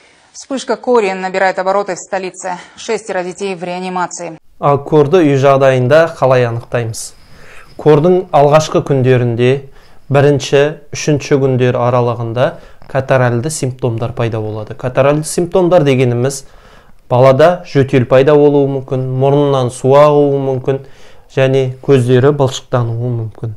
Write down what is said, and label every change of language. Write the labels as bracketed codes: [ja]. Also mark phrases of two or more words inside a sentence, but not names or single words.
[ru] Вспышка кори набирает обороты в столице. 6 детей в реанимации. [kk] Ал корды үй жағдайында қалай анықтаймыз? Кордың алғашқы күндерінде, үшінші күндер аралығында катаральды симптомдар пайда болады. Катаральды симптомдар дегеніміз балада жөтел пайда болуы мүмкін, мұрнынан су ағуы мүмкін, және көздері былшықтануы мүмкін.